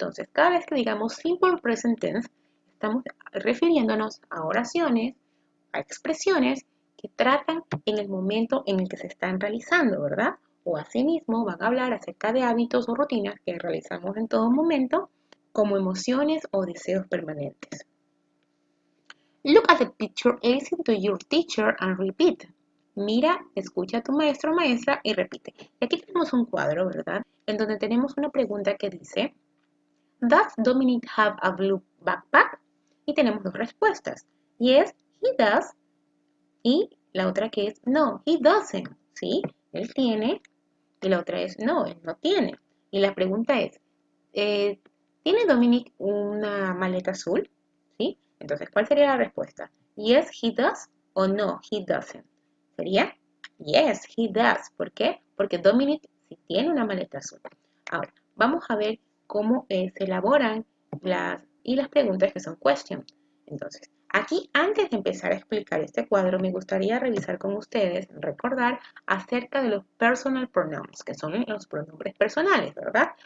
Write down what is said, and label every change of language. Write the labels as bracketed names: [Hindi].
[Spanish] Entonces, cada vez que digamos simple present tense, estamos refiriéndonos a oraciones, a expresiones que tratan en el momento en el que se están realizando, ¿verdad? O asimismo van a hablar acerca de hábitos o rutinas que realizamos en todo momento, como emociones o deseos permanentes. [English] Look at the picture, listen to your teacher and repeat. [Spanish] Mira, escucha a tu maestro o maestra y repite. Y aquí tenemos un cuadro, ¿verdad? En donde tenemos una pregunta que dice, [English] ¿Does Dominic have a blue backpack? [Spanish] Y tenemos dos respuestas. [English] Yes, he does. [Spanish] Y la otra que es, no, [English] he doesn't. [Spanish] ¿Sí? Él tiene. Y la otra es, no, él no tiene. Y la pregunta es, ¿tiene Dominic una maleta azul? ¿Sí? Entonces, ¿cuál sería la respuesta? [English] Yes, he does o no, he doesn't. [Spanish] Sería [English] yes, he does. [Spanish] ¿Por qué? Porque Dominic sí tiene una maleta azul. Ahora, vamos a ver cómo se elaboran las preguntas que son questions. Entonces, aquí, antes de empezar a explicar este cuadro, me gustaría revisar con ustedes, recordar acerca de los personal pronouns, que son los pronombres personales, ¿verdad?